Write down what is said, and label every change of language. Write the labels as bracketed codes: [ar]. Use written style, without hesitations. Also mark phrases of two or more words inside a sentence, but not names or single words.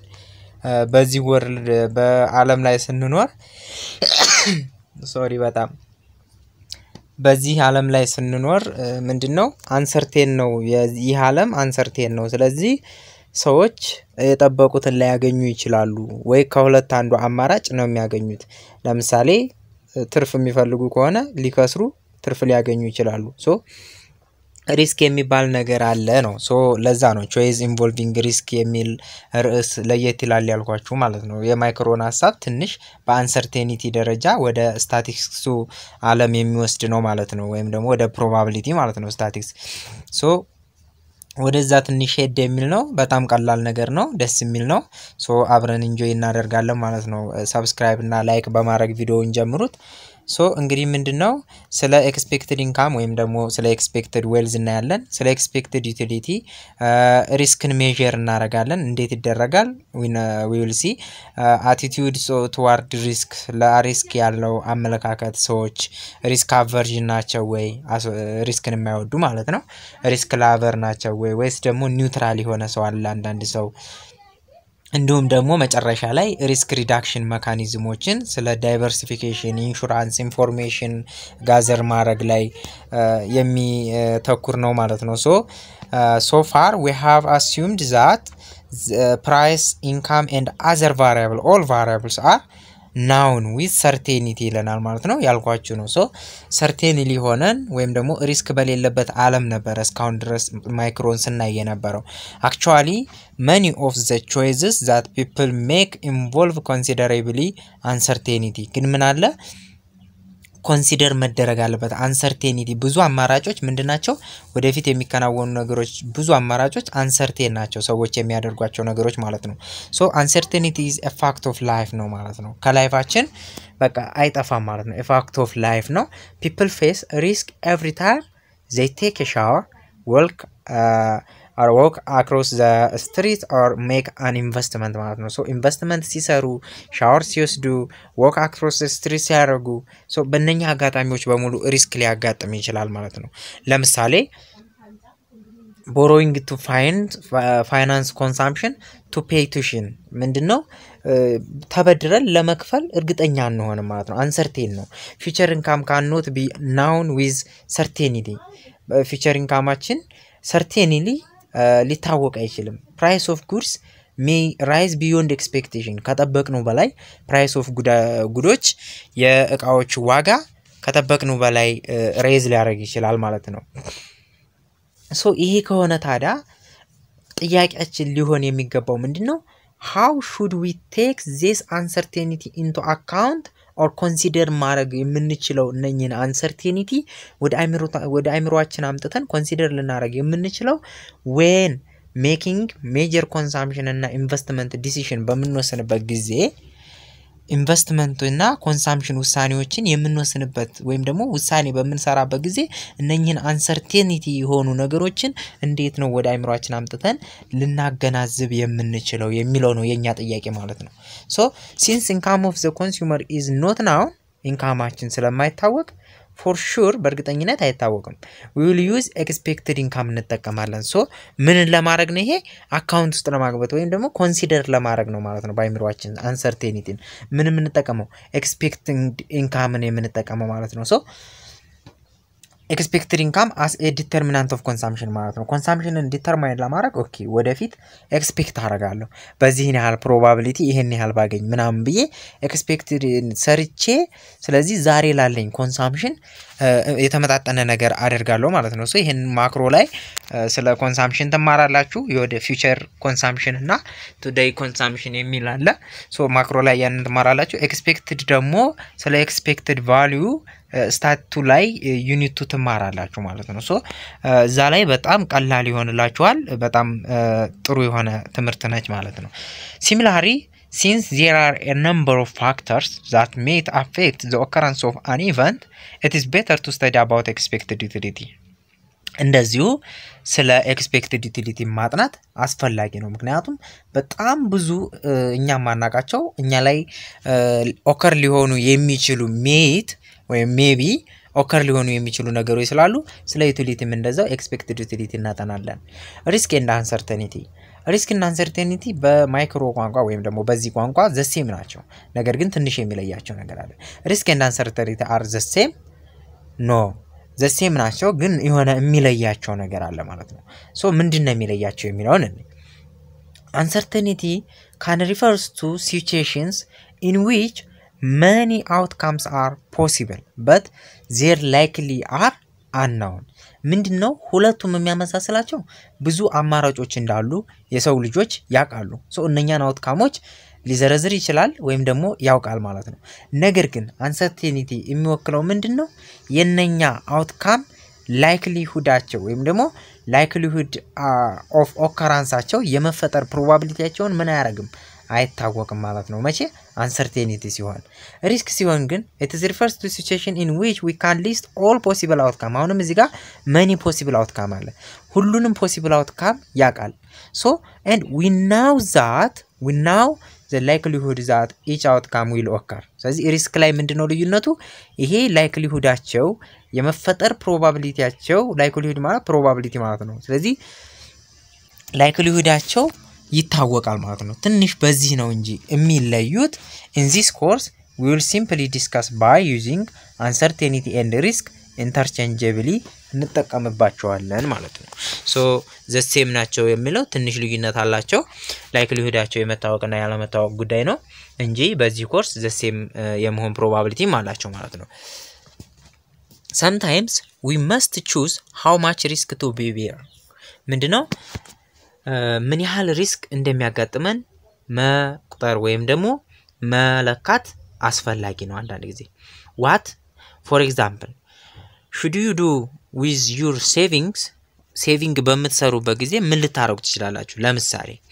[am] በዚህ ወርልድ በአለም ላይ ስንኖር በጣም በዚህ ዓለም ላይ ስንኖር ምንድነው አንሰርቴን ነው። ይህ ዓለም አንሰርቴን ነው። ስለዚህ ሰዎች የጠበቁትን ላይ ያገኙ ይችላሉ ወይ ከሁለት አንዱ አማራጭ ነው የሚያገኙት። ለምሳሌ ትርፍ የሚፈልጉ ከሆነ ሊከስሩ ትርፍ ሊያገኙ ይችላሉ። [en] so risk [am] የሚባል ነገር አለ ነው። ሶ ለዛ ነው [en] choice involving risk [am] የሚል ርዕስ ለየት ይላል ያልኳችሁ ማለት ነው። የማይክሮን ሐሳብ ትንሽ በአንሰርቴኒቲ ደረጃ ወደ ስታቲስቲክሱ ዓለም የሚወስድ ነው ማለት ነው። ወይም ደግሞ ወደ ፕሮባቢሊቲ ማለት ነው ስታቲስቲክስ። ሶ ወደዛ ትንሽ ሄድ የሚል ነው። በጣም ቀላል ነገር ነው፣ ደስ የሚል ነው። ሶ አብረን ኢንጆይ እናደርጋለን ማለት ነው። ሰብስክራይብ እና ላይክ በማድረግ ቪዲዮውን ጀምሩት። ሶ እንግዲህ ምንድነው ስለ [en] expected income [am] ወይም ደግሞ ስለ [en] expected wealth [am] እናያለን። ስለ [en] expected utility [am] ሪስክን ሜዠር እናደርጋለን። እንዴት ይደረጋል? [en] we will see attitude toward risk [am] ለሪስክ ያለው አመለካከት ሰዎች [en] risk aversion [am] ናቸው ወይ ሪስክን የማይወዱ ማለት ነው። [en] risk lover [am] ናቸው ወይ ወይስ ደግሞ ኒውትራል የሆነ ሰው አለ አንዳንድ ሰው። እንዲሁም ደግሞ መጨረሻ ላይ [en] risk reduction [am] ሜካኒዝሞችን ስለ [en] diversification insurance information gather [am] ማድረግ ላይ የሚተኩር ነው ማለት ነው። [en] so far we have assumed that price, income and other variable all variables are known with certainty [am] ይለናል ማለት ነው። ያልኳችሁ ነው። [en] so certainly [am] ሆነን ወይም ደግሞ ሪስክ በሌለበት ዓለም ነበር እስካሁን ድረስ ማይክሮን ስናይ የነበረው። [en] actually many of the choices that people make involve considerably uncertainty [am] ግን ምን አለ ኮንሲደር መደረግ አለበት። አንሰርቴኒቲ ብዙ አማራጮች ምንድናቸው? ወደፊት የሚከናወኑ ነገሮች ብዙ አማራጮች አንሰርቴን ናቸው፣ ሰዎች የሚያደርጓቸው ነገሮች ማለት ነው። [en] so uncertainty is a fact of life [am] ነው ማለት ነው። ከላይፋችን በቃ አይጠፋም ማለት ነው። [en] a fact of life [am] ነው። [en] people face risk every time they take a shower, walk across the street or make an investment [am] ማለት ነው። [en] so investment [am] ሲሰሩ፣ ሻወር ሲወስዱ፣ [en] walk across the street [am] ሲያደርጉ ሶ በእነኛ አጋጣሚዎች በሙሉ ሪስክ ሊያጋጥም ይችላል ማለት ነው። ለምሳሌ [en] borrowing to finance consumption to pay tuition [am] ምንድነው? ተበድረን ለመክፈል እርግጠኛ አንሆንም ማለት ነው። አንሰርቴን ነው። [en] future income cannot be known with certainty future incomeአችን certainly [am] ሊታወቅ አይችልም። [en] price of goods may rise beyond expectation [am] ከጠበቅነው በላይ [en] price of [am] ጉዶች የእቃዎች ዋጋ ከጠበቅነው በላይ ሬዝ ሊያደርግ ይችላል ማለት ነው። ሶ ይሄ ከሆነ ታዲያ ጥያቄያችን ሊሆን የሚገባው ምንድነው? [en] how should we take this uncertainty into account or consider [am] ማድረግ የምንችለው እነኚህን አንሰርቴኒቲ ወደ አይምሮአችን አምጥተን ኮንሲደር ልናደርግ የምንችለው [en] when making major consumption [am] እና [en] investment decision [am] በምንወስንበት ጊዜ ኢንቨስትመንት እና ኮንሳምፕሽን ውሳኔዎችን የምንወስንበት ወይም ደግሞ ውሳኔ በምንሰራበት ጊዜ እነኚህን አንሰርቴኒቲ የሆኑ ነገሮችን እንዴት ነው ወደ አይምሮአችን አምጥተን ልናገናዝብ የምንችለው የሚለው ነው የኛ ጥያቄ ማለት ነው። ሶ [en] since income of the consumer is not known [am] ኢንካማችን ስለማይታወቅ [en] for sure [am] በእርግጠኝነት አይታወቅም [en] we will use expected income [am] እንጠቀማለን። ሶ ምን ለማድረግ ነው? ይሄ አካውንት ውስጥ ለማግባት ወይም ደግሞ ኮንሲደር ለማድረግ ነው ማለት ነው። በአይምሮአችን አንሰርቴኒቲን ምን የምንጠቀመው [en] expected income [am] የምንጠቀመው ማለት ነው። ሶ [en] expected income as a determinant of consumption [am] ማለት ነው። ኮንሳምፕሽንን ዲተርማይን ለማድረግ ኦኬ ወደፊት ኤክስፔክት አደርጋለሁ በዚህ ያህል ፕሮባቢሊቲ ይሄን ያህል ባገኝ ምናምን ብዬ ኤክስፔክትድ ሰርቼ ስለዚህ ዛሬ ላለኝ ኮንሳምፕሽን የተመጣጠነ ነገር አደርጋለሁ ማለት ነው። ሶ ይሄን ማክሮ ላይ ስለ ኮንሳምፕሽን ተማራላችሁ። የወደ [en] future consumption [am] እና [en] today consumption [am] የሚል አለ። ሶ ማክሮ ላይ ያንን ተማራላችሁ። ኤክስፔክትድ ደግሞ ስለ [en] expected value [am] ስታቱ ላይ ዩኒት 2 ትማራላችሁ ማለት ነው ሶ እዛ ላይ በጣም ቀላል ይሆንላችኋል በጣም ጥሩ የሆነ ትምህርት ነች ማለት ነው ሲሚላሪ [en] since there are a number of factors that may affect the occurrence of an event it is better to study about expected utility [am] እንደዚሁ ስለ [en] expected utility [am] ማጥናት አስፈላጊ ነው ምክንያቱም በጣም ብዙ እኛ ማናቃቸው እኛ ላይ ኦከር ሊሆኑ የሚችሉ ሜት ወይ ሜቢ ኦከር ሊሆኑ የሚችሉ ነገሮች ስላሉ ስለ ዩቲሊቲም እንደዛው [en] expected utility [am] እናጠናለን [en] risk and uncertainty [am] ሪስክ እና አንሰርቴኒቲ በማይክሮ ቋንቋ ወይም ደግሞ በዚህ ቋንቋ [en] the same [am] ናቸው ነገር ግን ትንሽ የሚለያቸው ነገር አለ [en] risk and uncertainty are the same no the same [am] ናቸው ግን የሆነ የሚለያቸው ነገር አለ ማለት ነው ሶ ምንድነው የሚለያቸው የሚለውን [en] uncertainty can refers to situations in which many outcomes are possible but their likely are unknown [am] ምንድነው ሁለቱም የሚያመሳስላቸው ብዙ አማራጮች እንዳሉ የሰው ልጆች ያቃሉ ሶ እነኛን አውትካሞች ሊዘረዝር ይችላል ወይም ደግሞ ያውቃል ማለት ነው ነገር ግን አንሰርቴኒቲ የሚወክለው ምንድነው የነኛ አውትካም ላይክሊሁዳቸው ወይም ደግሞ [en] likelihood of [am] ኦከራንሳቸው የመፈጠር ፕሮባቢሊቲያቸውን ምን አያረግም አይታወቅም ማለት ነው መቼ አንሰርቴኒቲ ሲሆን ሪስክ ሲሆን ግን [en] it is refers to situation in which we can list all possible outcome [am] አሁንም እዚህ ጋር [en] many possible outcome [am] አለ ሁሉንም [en] possible outcome [am] ያቃል [en] so and we know the likelihood that each outcome will occur [am] ስለዚህ ሪስክ ላይ ምንድነው ልዩነቱ ይሄ ላይክሊሁዳቸው የመፈጠር ፕሮባቢሊቲያቸው ላይክሊሁድ ማለት ፕሮባቢሊቲ ማለት ነው ስለዚህ ላይክሊሁዳቸው ይታወቃል ማለት ነው ትንሽ በዚህ ነው እንጂ የሚለዩት [en] in this course we will simply discuss by using uncertainty and risk interchangeably [am] እንጠቀምባቸዋለን ማለት ነው [en] so the same [am] ናቸው የሚለው ትንሽ ልዩነት አላቸው ላይክሊሁዳቸው የመታወቅና ያለመታወቅ ጉዳይ ነው እንጂ በዚህ ኮርስ [en] the same [am] የመሆን ፕሮባቢሊቲ አላቸው ማለት ነው [en] sometimes we must choose how much risk to bear [am] ምንድነው ምን ያህል ሪስክ እንደሚያጋጥመን መቁጠር ወይም ደግሞ መለካት አስፈላጊ ነው አንዳንድ ጊዜ [en] what for example should you do with your saving [am] በመትሰሩበት ጊዜ ምን ልታረጉ ትችላላችሁ ለምሳሌ